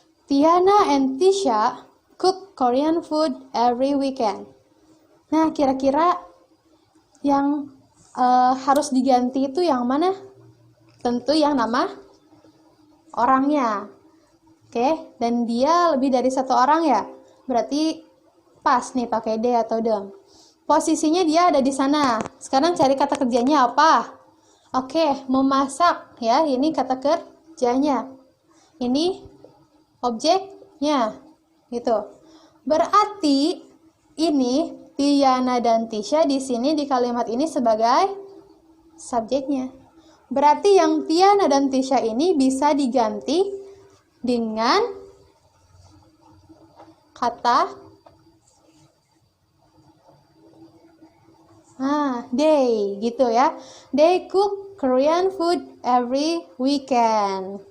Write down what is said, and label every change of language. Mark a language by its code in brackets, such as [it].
[en] Tiana and Tisha cook Korean food every weekend. [id] Nah, kira-kira yang harus diganti itu yang mana? Tentu yang nama orangnya. Oke, dan dia lebih dari satu orang ya. Berarti pas nih pakai they atau them. Posisinya dia ada di sana. Sekarang cari kata kerjanya apa? Oke, memasak ya. Ini kata kerjanya. Ini objeknya. Gitu. Berarti ini Tiana dan Tisha di sini di kalimat ini sebagai subjeknya. Berarti yang Tiana dan Tisha ini bisa diganti dengan kata they gitu ya. [en] They cook Korean food every weekend.